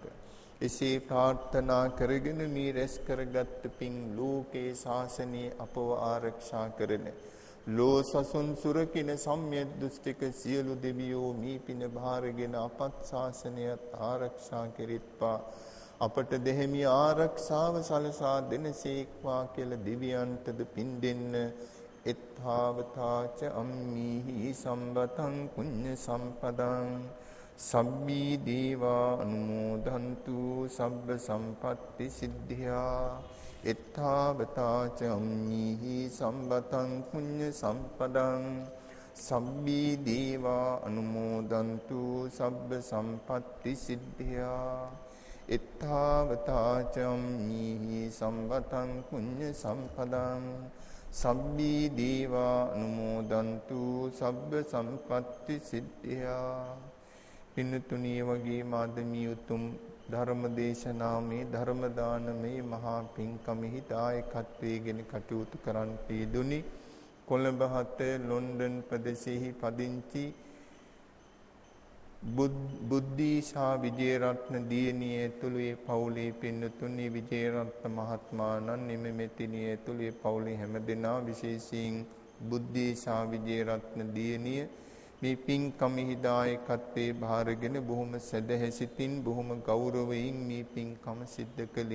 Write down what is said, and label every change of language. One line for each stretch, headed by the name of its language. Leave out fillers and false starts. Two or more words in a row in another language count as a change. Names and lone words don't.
Sinhala: එසේ ප්‍රාර්ථනා කරගෙන මේ රැස් කරගත් පින් ලෝකේ ශාසනය අපව ආරක්ෂා කරන ලෝ සසුන් සුරකින සම්්‍යක් දෘෂ්ටික සියලු දෙවියෝ මේ පින භාරගෙන අපත් ශාසනයත් ආරක්ෂා කෙරෙත්වා අපට දෙහිමි ආරක්ෂාව සලසා දෙනසේක්වා කියලා දෙවියන්ටද පින් දෙන්න.
Pali: එත්තාවතාච අම්මීහි සම්බතං පුඤ්ඤ සම්පදං සබ්බී දේවා අනුමෝදන්තු සබ්බ සම්පත්ති සිද්ධියා. එත්තාවතාච අම්මීහි සම්බතං පුඤ්ඤ සම්පදං සබ්බී දේවා අනුමෝදන්තු සබ්බ සම්පත්ති සිද්ධියා. එත්තාවතාච අම්මීහි සම්බතං පුඤ්ඤ සම්පදං සබ්බී දේවා අනුමෝදන්තු සබ්බ සම්පත්ති සිද්ධියා.
Sinhala: පින්තුණිය වගේ මාදමී උතුම් ධර්ම දේශනාමේ ධර්ම දානමේ මහා පින්කමෙහි දායකත්වයෙන් කටයුතු කරන්ට යෙදුනි. කොළඹ හත ලොන්ඩන් ප්‍රදේශයේ පදිංචි බුද්ධීෂා විජේරත්න දියණිය ඇතුළු ඒ පවුලේ පින්තුණි විජේරත්න මහත්මයාණන් නිමෙතිනිය ඇතුළු ඒ පවුලේ හැමදෙනා විශේෂයෙන් බුද්ධීෂා විජේරත්න දියණිය මේ පින්කමෙහි දායකත්වයේ භාරගෙන බොහොම සැදැහැසිතින් බොහොම ගෞරවයෙන් මේ පින්කම සිද්ධ කළේ.